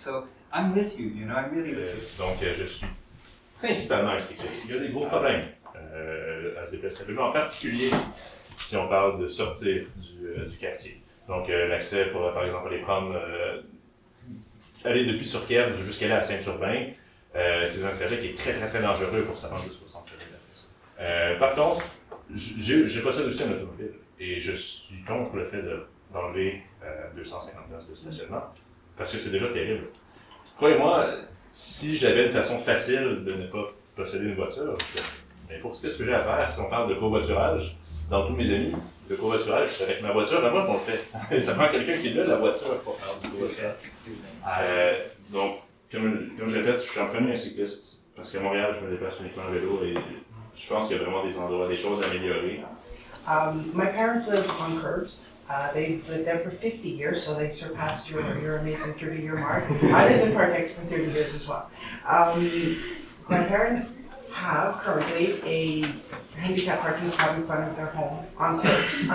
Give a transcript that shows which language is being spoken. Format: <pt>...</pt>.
<en>So I'm with you, I'm really with you.</en> <fr>Donc, je suis principalement un cycliste. Il y a des gros problèmes à se déplacer, en particulier si on parle de sortir du quartier. Donc, l'accès pour, par exemple, aller prendre, aller depuis Surquière jusqu'à aller à Saint-Urbain, c'est un trajet qui est très, très, très dangereux pour se rendre de 60 km. Par contre, je possède aussi un automobile et je suis contre le fait d'enlever 250 places de stationnement parce que c'est déjà terrible. Croyez-moi, si j'avais une façon facile de ne pas posséder une voiture, Mais pour ce que j'ai à faire, si on parle de covoiturage, dans tous mes amis, le covoiturage, c'est avec ma voiture à moi qu'on le fait. Ça prend quelqu'un qui a la voiture pour faire du covoiturage. Donc, comme je répète, je suis en premier un cycliste. Parce qu'à Montréal, je me déplace uniquement en vélo et je pense qu'il y a vraiment des endroits, des choses à améliorer.</fr> <en>My parents live on curbs. They've lived there for 50 years, so they surpassed your amazing 30-year mark. I lived in Parc-Extension for 30 years as well. My parents have currently a handicap parking spot in front of their home on curbs.</en>